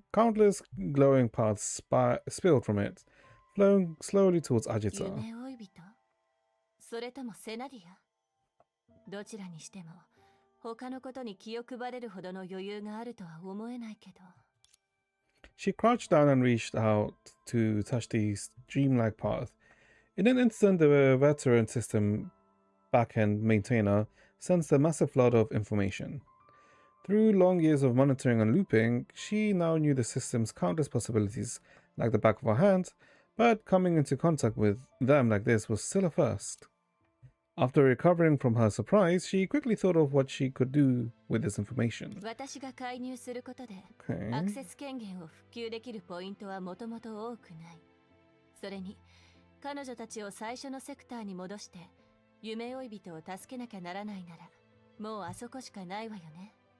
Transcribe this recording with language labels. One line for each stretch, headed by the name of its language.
English: Countless glowing paths spilled from it, flowing slowly towards Agita.
Japanese: 夢追い人？それともセナディア？どちらにしても、他のことに気を配れるほどの余裕があるとは思えないけど。
English: She crouched down and reached out to touch the stream-like path. In an instant, the veteran system backend maintainer sensed a massive flood of information. Through long years of monitoring and looping, she now knew the system's countless possibilities like the back of her hand, but coming into contact with them like this was still a first. After recovering from her surprise, she quickly thought of what she could do with this information.
Japanese: 私が介入することで、
English: Okay.
Japanese: アクセス権限を復旧できるポイントはもともと多くない。それに、彼女たちを最初のセクターに戻して、夢追い人を助けなきゃならないなら、もうあそこしかないわよね。